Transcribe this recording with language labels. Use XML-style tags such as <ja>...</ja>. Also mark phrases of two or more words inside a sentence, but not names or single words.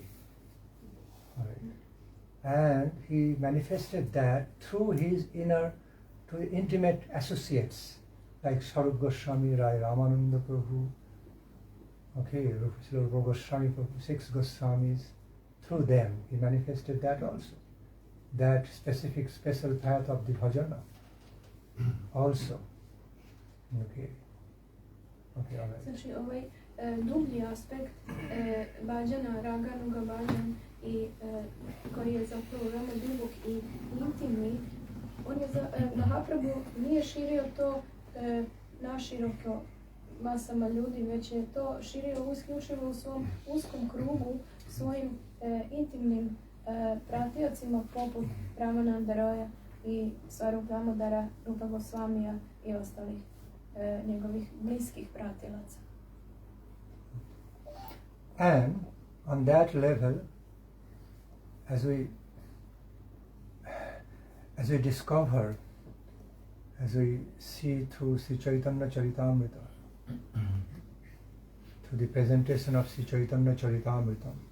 <en>Right. And he manifested that through his intimate associates, like Swarup Goswami, Rai Ramananda Prabhu, Rupa Goswami Prabhu, 6 Goswamis. Through them, he manifested that also, that special path of the bhajana also. Okay, all right.</en> <sr>Znači, ovaj dublji aspekt bhajana, raganuga bhajan, i koji je zapravo veoma dubok i intimni, Mahaprabhu nije širio to naširoko masama ljudi, već je to širio isključivo u svom uskom krugu, svojim intimnim pratiocima poput Ramananda Roya i Svarup Damodara, Rupa Goswamija i ostalih njegovih bliskih pratilaca.</sr> <en>And on that level, as we discover, as we see through Sri Chaitanya Charitamrita, through the presentation of Sri Chaitanya Charitamrita,</en>